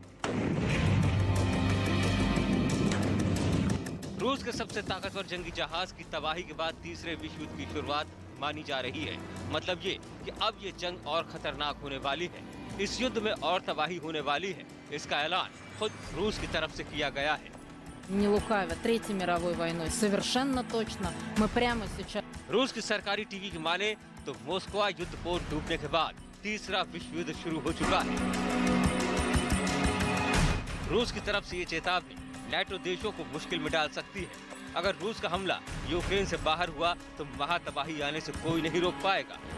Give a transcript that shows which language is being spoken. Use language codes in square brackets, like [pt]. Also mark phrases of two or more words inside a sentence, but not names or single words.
[hi] रूस के सबसे ताकतवर जंगी जहाज की तबाही के बाद तीसरे विश्व युद्ध की शुरुआत मानी जा रही है। मतलब ये कि अब ये जंग और खतरनाक होने वाली है। इस युद्ध में और तबाही होने वाली है। इसका ऐलान खुद रूस की तरफ से किया गया है। [ru] Не лукавя Третьей мировой войной, совершенно точно. Мы прямо сейчас. [hi] रूस की सरकारी टीवी की माने तो मोस्कवा युद्धपोत डूबने के बाद तीसरा विश्व युद्ध शुरू हो चुका है। रूस की तरफ से ये चेतावनी नाटो देशों को मुश्किल में डाल सकती है। अगर रूस का हमला यूक्रेन से बाहर हुआ तो महातबाही आने से कोई नहीं रोक पाएगा।